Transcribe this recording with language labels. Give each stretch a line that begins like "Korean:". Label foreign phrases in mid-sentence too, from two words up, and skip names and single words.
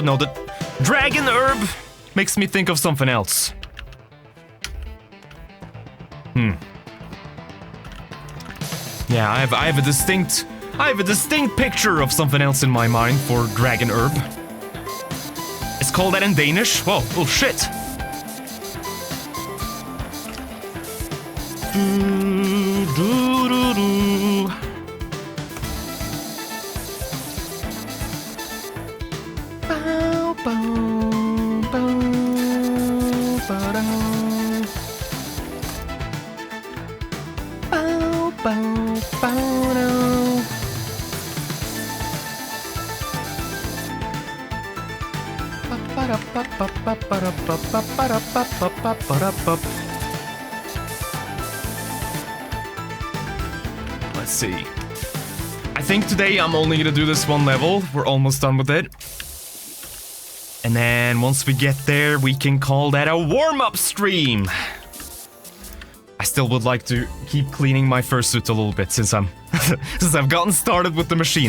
English: No, the dragon herb makes me think of something else. Yeah, I have a distinct picture of something else in my mind for dragon herb. It's called that in Danish? Whoa, oh shit. Bow, bow, bow, ba-da. Bow, bow, bow-da. Ba-ba-da-ba-ba-ba-ba-da-ba-ba-ba-ba-ba-ba-ba-ba-ba. Let's see. I think today I'm only gonna do this one level. We're almost done with it. And then once we get there, we can call that a warm-up stream. I still would like to keep cleaning my fursuit a little bit since since I've gotten started with the machine.